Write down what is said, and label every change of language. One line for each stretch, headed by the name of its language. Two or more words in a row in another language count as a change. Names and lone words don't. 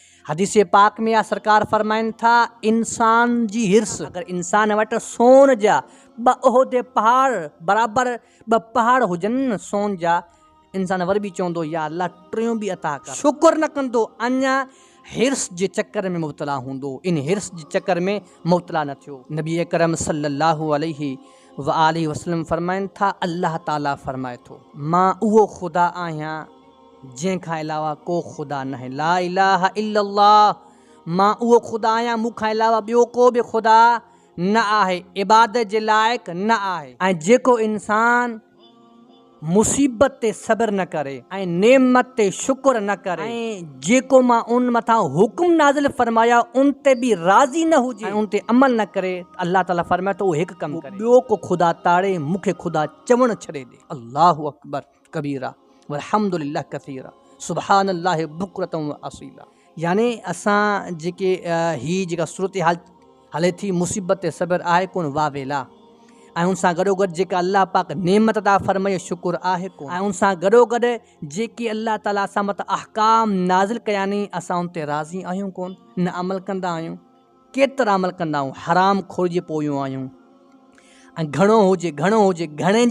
Sindhi: हदीस पाक में आ सरकार फरमाइन था इंसान जी हिर्स अगर इंसान वटि सोन जा ब उहदे पहाड़ बराबर ब पहाड़ हुजनि सोन जा इंसान वरी बि चवंदो या अल्लाह टियों बि अता कर शुक्र न कंदो अञा हिर्स जे चक्कर में मुब्तला हूंदो इन हिर्स जे चक्कर में मुब्तला न थियो। नबी अकरम
Arabic: صلى الله عليه وآله وسلم
Sindhi: फरमाइनि था अल्लाह ताला फरमाए थो मां उहो ख़ुदा आहियां जंहिंखां अलावा को ख़ुदा न आहे
Arabic: لا إله إلا الله
Sindhi: मां उहो ख़ुदा आहियां मूंखां अलावा ॿियो को बि ख़ुदा न आहे इबादत जे लाइक़ु न आहे। ऐं जेको इंसान मुसीबत ते सब्र न करे ऐं नेमत ते शुक्र न करे ऐं जेको मां उन मथां हुक्म नाज़िल फरमाया उन ते बि राज़ी न हुजे ऐं उन ते अमल न करे अल्लाह ताला फरमाए तो हिकु कमु करे ॿियो को ख़ुदा ताड़े मूंखे ख़ुदा चवणु छॾे ॾे
Arabic: الله أكبر كبيرا والحمد لله كثيرا سبحان الله بكرة وأصيلا.
Sindhi: यानी असां जेके ही जेका सूरत हाल हले थी मुसीबत ते सब्र आहे कोन वावेला ऐं उन सां गॾोगॾु जेका अल्लाह पाक नेमत अता फरमाए शुक्र आहे कोन ऐं उन सां गॾोगॾु जेके अल्लाह ताला असां मथां अहकाम नाज़िल कया नी असां उन ते राज़ी आहियूं कोन न अमल कंदा आहियूं केतिरा अमल कंदा आहियूं हराम खोर जे पोयूं आहियूं ऐं घणो हुजे घणे